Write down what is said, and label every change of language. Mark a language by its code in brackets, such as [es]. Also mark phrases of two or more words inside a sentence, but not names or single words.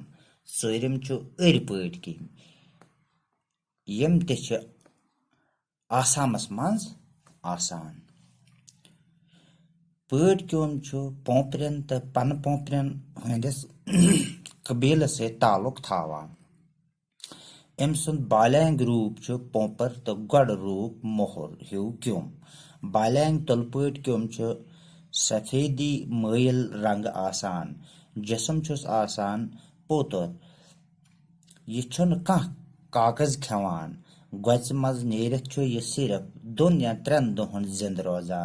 [ks] सरिम छ अर पट केम यम ते छ आसामस मज आसान। पट क्योम छु पोपरन त पन पोपरन हंदिस कबील से ताल्लुक थावान। एम सुंद बालैंग रूप छु पोपर तो गड़ रूप मोहर हिउ क्योम। बालैंग तुलपट क्योम छु सफेदी मैल रंग आसान। जिसम छुस आसान पोतर। ये छुन कह कागज खेवान। गोच मज नेरित छु ये सिर्फ 2 या 3 दोहन जिंद रोजान।